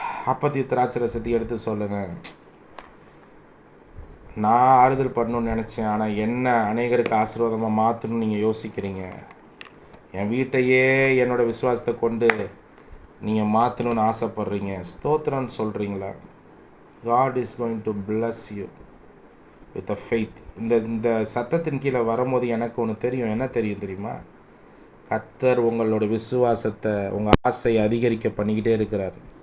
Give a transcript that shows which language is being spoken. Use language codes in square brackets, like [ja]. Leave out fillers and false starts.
[ta] அப்பத்தி திராட்சை ரசத்தை எடுத்து சொல்லுங்கள், நான் ஆறுதல் பண்ணணும்னு நினச்சேன், ஆனால் என்ன அநேகருக்கு ஆசீர்வாதமாக மாற்றணும்னு நீங்கள் யோசிக்கிறீங்க. என் வீட்டையே என்னோடய விசுவாசத்தை கொண்டு நீங்கள் மாற்றணும்னு ஆசைப்பட்றீங்க. ஸ்தோத்திரம்னு சொல்கிறீங்களா? [en] God is going to bless you with a faith. [ta] இந்த சத்தத்தின் கீழே வரும்போது எனக்கு ஒன்று தெரியும். என்ன தெரியும் தெரியுமா? கர்த்தர் உங்களோட விசுவாசத்தை, உங்கள் ஆசையை அதிகரிக்க பண்ணிக்கிட்டே இருக்கிறார்.